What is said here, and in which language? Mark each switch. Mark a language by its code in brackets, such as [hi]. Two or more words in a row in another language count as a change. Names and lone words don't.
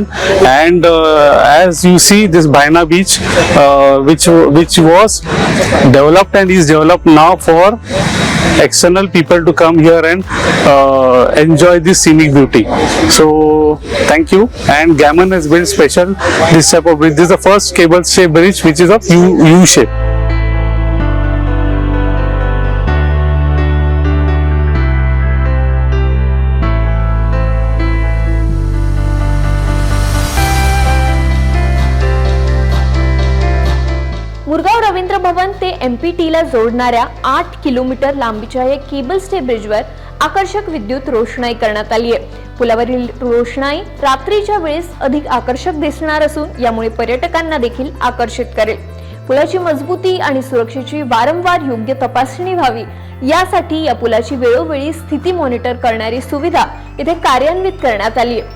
[en] And as you see, this Baina beach, which was developed and is developed now for external people to come here and enjoy this scenic beauty. So thank you. And Gammon has built special this type of bridge. This is the first cable stay bridge which is of U shape. [mr] मुरगाव रवींद्र भवन ते MPT ला जोडणाऱ्या 8 किलोमीटर लांबीच्या या [en] cable stay [mr] ब्रिजवर आकर्षक विद्युत रोषणाई करण्यात आली आहे. पुलावरील रोषणाई रात्रीच्या वेळेस अधिक आकर्षक दिसणार असून यामुळे पर्यटकांना देखील आकर्षित करेल. पुलाची मजबूती आणि सुरक्षेची वारंवार योग्य तपासणी व्हावी यासाठी या पुलाची वेळोवेळी स्थिती मॉनिटर करणारी सुविधा इथे कार्यान्वित करण्यात आली आहे.